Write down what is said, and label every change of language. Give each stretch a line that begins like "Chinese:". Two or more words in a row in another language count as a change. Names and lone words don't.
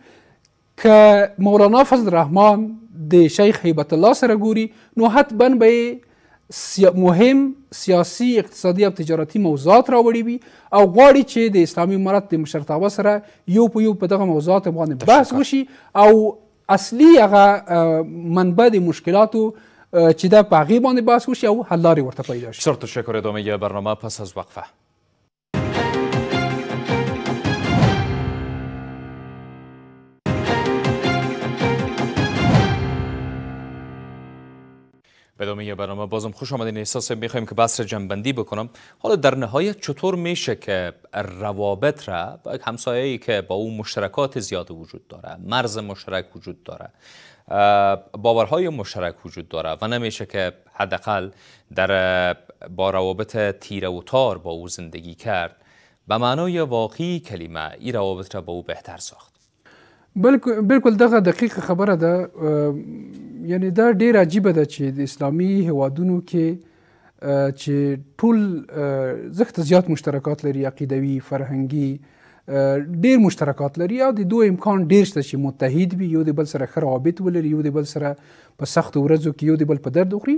Pashto: که مولانا فضل الرحمن د شیخ هیبت الله سره ګوري، نو حتما به مهم سیاسي اقتصادي او تجارتي موضوعات راوړي وي او غواړي چې د اسلامي امارت د مشرتابه سره یو په یو په دغه موضوعات باندې بحث وشي او اصلي هغه منبع د مشکلاتو چې دا په هغې باندې بحث وشي او حل لارې ورته پیدا شي.
Persian: بسیار تشکر. ادامه برنامه پس از وقفه. به ادامه برنامه بازم خوش آمدین. احساس میخوایم که بحث را جمع‌بندی بکنم. حالا در نهایت چطور میشه که روابط را با یک همسایه‌ای که با اون مشترکات زیاد وجود داره، مرز مشترک وجود داره، باورهای مشترک وجود داره و نمیشه که حداقل با روابط تیره و تار با او زندگی کرد، به معنای واقعی کلمه این روابط را با او بهتر ساخت؟
Pashto: بالکل دغه دقیقه خبره ده. یعنی دا ډیر عجیبه ده چې د اسلامي هیوادونو کې چې ټول زښت زیات مشترکات لري، عقیدوي، فرهنګي، ډیر مشترکات لري او د دوی امکان ډیر شته چې متحد وي، یو د بل سره ښه روابط ولري، یو د بل سره په سختو ورځو کې یو د بل په درد وخوري.